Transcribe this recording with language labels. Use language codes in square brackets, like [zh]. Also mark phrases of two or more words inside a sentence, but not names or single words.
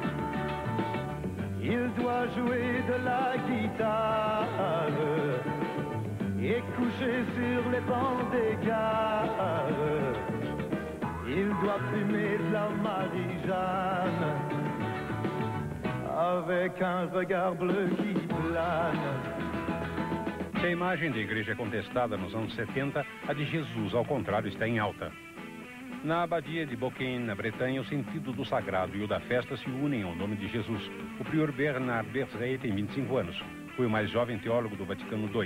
[fr] Il doit jouer de la guitare et coucher sur les bancs des gares. Il doit fumer de la Marie-Jeanne avec un regard bleu qui plane. [pt] Se a imagem da igreja é contestada nos anos 70, a de Jesus, ao contrário, está em alta. Na abadia de Beaucaire, na Bretanha, o sentido do sagrado e o da festa se unem ao nome de Jesus. O prior Bernard Berthet tem 25 anos. Foi o mais jovem teólogo do Vaticano II.